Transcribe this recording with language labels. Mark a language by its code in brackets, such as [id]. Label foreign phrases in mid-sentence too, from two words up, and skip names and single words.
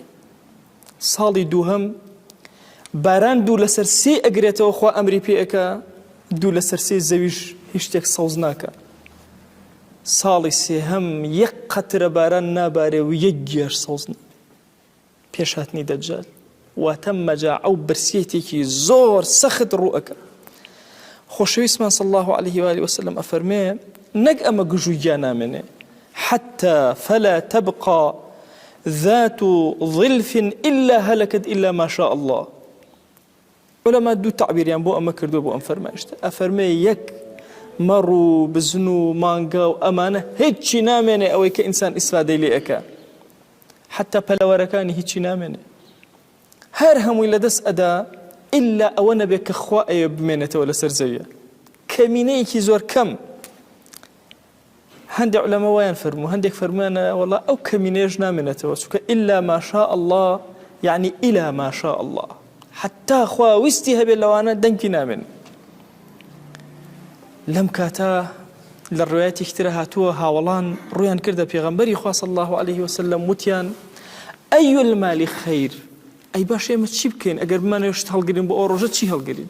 [ckb] ساڵی دووهەم باران 2 لەسەر 3 ئەگرێتەوە، خوا ئەمری پێ ئەکا 2 لەسەر 3 زەویش هیچ شتێک سەوز ناکە. ساڵی سێهەم 1 قەترە باران نابارێ و 1 گێر سەوز پێش هاتنی دەجال. واتە مەجاعە و برسێتێکی زۆر سەخت ڕوئەکە. [ar] خۆشەویستمان صلی الله عليه وآله وسلم [ckb] ئەفەرمێ نەک ئەمە گژوگیا نامێنێ [ar] حتى فلا تبقى ذات ظلف إلا هلكت إلا ما شاء الله. [ckb] ولما 2 تعبیریان بۆ ئەمە کردو بۆ ئەم فەرمایشتە. ئەفەرمێ 1 مەڕ و بزن و مانگا و ئەمانە هیچی نامێنێ ئەوەی کە ئینسان ئیسفادەی لێ ئەکا. حتى پەلەوەرەکانی هیچی نامێنێ. هەر هەمووی لەدەست ئەدا ئللا ئەوە نەبێت کە خوا ئەوێ بمێنێتەوە لەسەر زەویە. کەمینەیەکی زۆر کەم. هەندێک عولەما وایان فەرموو، هەندێک فەرموویانە وەڵا ئەو کەمینەیەش نامێنێتەوە چونکە [ar] ئللا ما شاء الله يعني إلى ما شاء الله. [ckb] حتى خوا ویستی هەبێت لەوانە دەنگی نامێن. لەم کاتە لە ڕوایەتێکی ترە هاتووە هاوڵان ڕویان کردە پێغەمبەری خوا [ar] صلی الله عليه وسلم [ckb] وتیان ئەی المالی خەیر، ئەی باش ئێمە چی بکەین ئەگەر بمانەوە شت هەڵگرین بۆ ئەو ڕۆژە چی هەڵگرین؟